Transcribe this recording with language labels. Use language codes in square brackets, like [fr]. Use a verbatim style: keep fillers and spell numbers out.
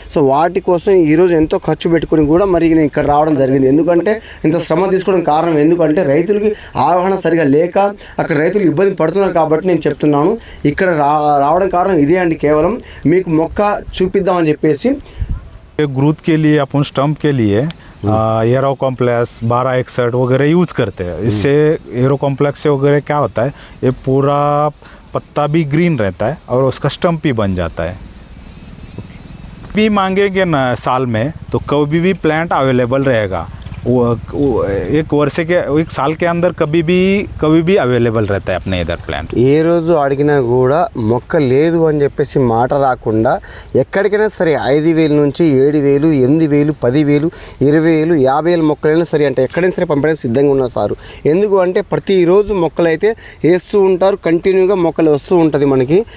[te] So వాటి కోసం ఈరోజు ఎంతో ఖర్చు పెట్టుకుని కూడా మరి నేను ఇక్కడ రావడం జరిగింది. ఎందుకంటే ఇంత శ్రమ తీసుకోవడం కారణం ఎందుకంటే రైతులకి ఆహ్వానం సరిగా లేక అక్కడ రైతులు ఇబ్బంది పడుతున్నారు కాబట్టి నేను చెప్తున్నాను. ఇక్కడ రా రావడం కారణం ఇదే అండి, కేవలం మీకు మొక్క చూపిద్దామని చెప్పేసి. [hi] ग्रोथ के लिए अपन स्टम्प के लिए एरो कॉम्प्लेक्स बारह एकसठ वगैरह यूज करते हैं। इससे एरो कॉम्प्लेक्स से वगैरह क्या होता है ये पूरा पत्ता भी ग्रीन रहता है और उसका स्टम्प भी बन जाता है। भी मांगेंगे ना साल में तो कभी भी प्लांट अवेलेबल रहेगा, वो, वो एक वर्ष के एक साल के अंदर कभी भी कभी भी अवेलेबल रहता है अपने इधर प्लांट। [te] ఏ రోజు అడిగినా కూడా మొక్క లేదు అని చెప్పేసి మాట రాకుండా ఎక్కడికైనా సరే ఐదు వేలు నుంచి ఏడు వేలు ఎనిమిది వేలు పది వేలు ఇరవై వేలు యాభై వేలు మొక్కలైనా సరే అంటే ఎక్కడైనా సరే పంపడానికి సిద్ధంగా ఉన్నారు సారు. ఎందుకు అంటే ప్రతిరోజు మొక్కలు అయితే వేస్తూ ఉంటారు, కంటిన్యూగా మొక్కలు వస్తూ ఉంటుంది మనకి.